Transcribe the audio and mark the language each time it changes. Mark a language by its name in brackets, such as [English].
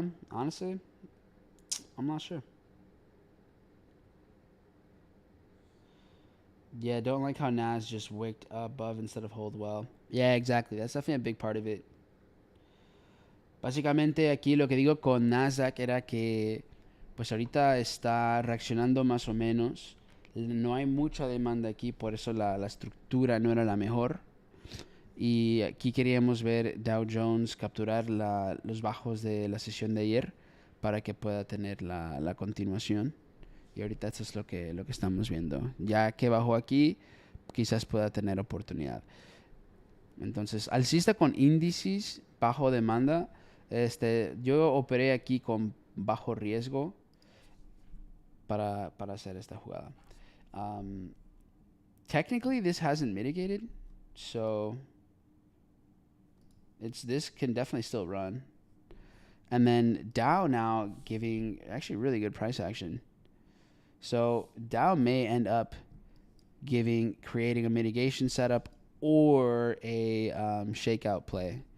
[English] Honestly, I'm not sure. Yeah, don't like how Nas just wicked above instead of hold well. Yeah, exactly. That's definitely a big part of it. [Spanish] Básicamente aquí lo que digo con Nasdaq era que pues ahorita está reaccionando más o menos. No hay mucha demanda aquí, por eso la estructura no era la mejor. Y aquí queríamos ver Dow Jones capturar los bajos de la sesión de ayer para que pueda tener la continuación. Y ahorita eso es lo que estamos viendo. Ya que bajó aquí, quizás pueda tener oportunidad. Entonces, alcista con índices, bajo demanda. Yo operé aquí con bajo riesgo para hacer esta jugada. [English] Technically, this hasn't mitigated, so this can definitely still run. And then Dow now giving actually really good price action. So Dow may end up creating a mitigation setup or a shakeout play.